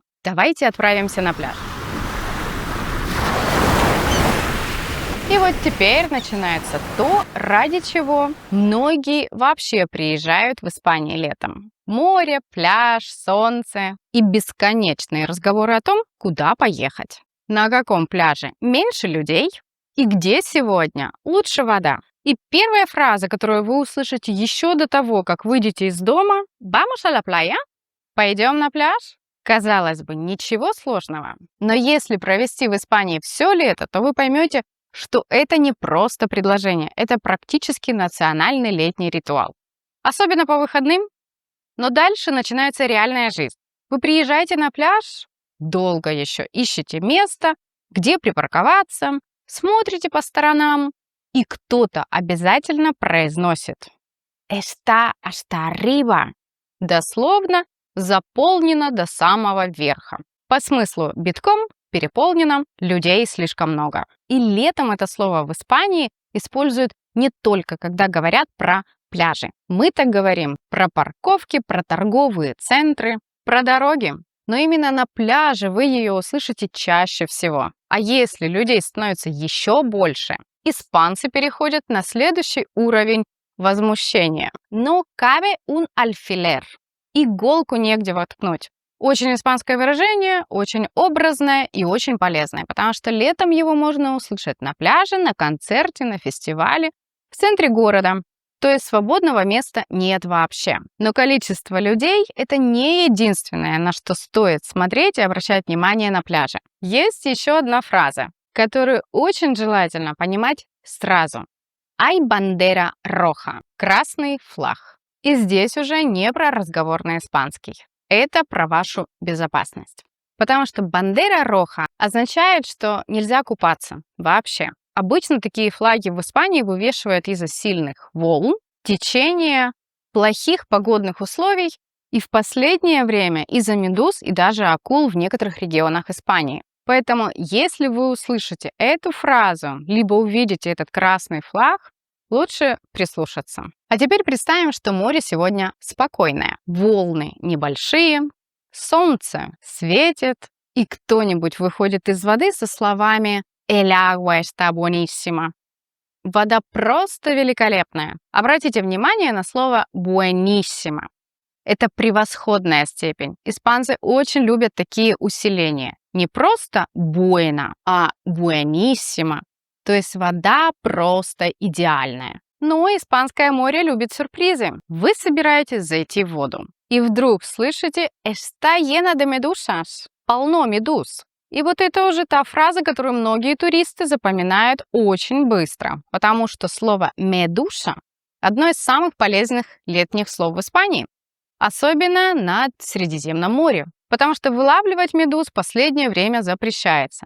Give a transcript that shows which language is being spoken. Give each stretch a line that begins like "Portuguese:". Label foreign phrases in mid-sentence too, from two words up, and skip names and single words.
Russian: Давайте отправимся на пляж. И вот теперь начинается то, ради чего многие вообще приезжают в Испанию летом. Море, пляж, солнце и бесконечные разговоры о том, куда поехать. На каком пляже меньше людей и где сегодня лучше вода. И первая фраза, которую вы услышите еще до того, как выйдете из дома:
Spanish: «Vamos a la playa?»
Russian: «Пойдем на пляж?» Казалось бы, ничего сложного. Но если провести в Испании все лето, то вы поймете, что это не просто предложение, это практически национальный летний ритуал. Особенно по выходным. Но дальше начинается реальная жизнь. Вы приезжаете на пляж, долго еще ищете место, где припарковаться, смотрите по сторонам, и кто-то обязательно произносит
Spanish: «Está hasta arriba».
Russian: Дословно заполнено до самого верха. По смыслу битком, переполнено, людей слишком много. И летом это слово в Испании используют не только когда говорят про пляжи. Мы так говорим про парковки, про торговые центры, про дороги. Но именно на пляже вы ее услышите чаще всего. А если людей становится еще больше, испанцы переходят на следующий уровень возмущения.
Spanish: No cabe un alfiler.
Russian: Иголку негде воткнуть. Очень испанское выражение, очень образное и очень полезное, потому что летом его можно услышать на пляже, на концерте, на фестивале, в центре города. То есть свободного места нет вообще. Но количество людей — это не единственное, на что стоит смотреть и обращать внимание на пляже. Есть еще одна фраза, которую очень желательно понимать сразу.
Spanish: «Hay bandera roja» —
Russian: красный флаг. И здесь уже не про разговорный испанский. Это про вашу безопасность. Потому что
Spanish: bandera roja
Russian: означает, что нельзя купаться вообще. Обычно такие флаги в Испании вывешивают из-за сильных волн, течения, плохих погодных условий и в последнее время из-за медуз и даже акул в некоторых регионах Испании. Поэтому, если вы услышите эту фразу, либо увидите этот красный флаг, лучше прислушаться. А теперь представим, что море сегодня спокойное. Волны небольшие, солнце светит, и кто-нибудь выходит из воды со словами
Spanish: «El agua está buenísima».
Russian: Вода просто великолепная. Обратите внимание на слово «buenísima». Это превосходная степень. Испанцы очень любят такие усиления. Не просто «buena», а «buenísima». То есть вода просто идеальная. Но испанское море любит сюрпризы. Вы собираетесь зайти в воду. И вдруг слышите
Spanish: «está llena de medusas».
Russian: Полно медуз. И вот это уже та фраза, которую многие туристы запоминают очень быстро. Потому что слово «медуса» — одно из самых полезных летних слов в Испании. Особенно на Средиземном море. Потому что вылавливать медуз в последнее время запрещается.